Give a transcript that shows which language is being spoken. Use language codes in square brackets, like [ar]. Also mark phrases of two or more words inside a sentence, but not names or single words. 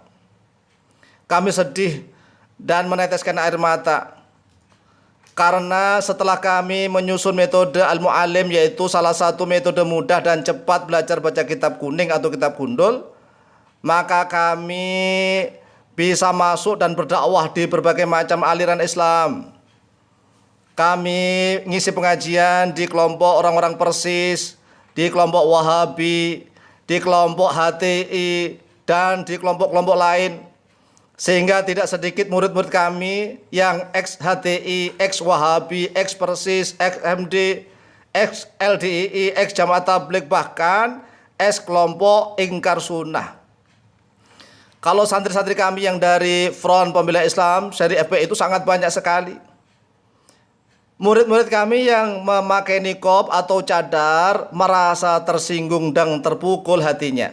[id] Kami sedih dan meneteskan air mata, karena setelah kami menyusun metode Al-Mu'alim, yaitu salah satu metode mudah dan cepat belajar baca kitab kuning atau kitab gundul, maka kami bisa masuk dan berdakwah di berbagai macam aliran Islam. Kami ngisi pengajian di kelompok orang-orang Persis, di kelompok Wahabi, di kelompok HTI, dan di kelompok-kelompok lain. Sehingga tidak sedikit murid-murid kami yang ex-HTI, ex-Wahabi, ex-Persis, ex-MD, ex-LDII, ex-Jamaah Tabligh, bahkan ex-kelompok Ingkar Sunnah. Kalau santri-santri kami yang dari Front Pembela Islam, seri FPI itu sangat banyak sekali. Murid-murid kami yang memakai niqab atau cadar merasa tersinggung dan terpukul hatinya.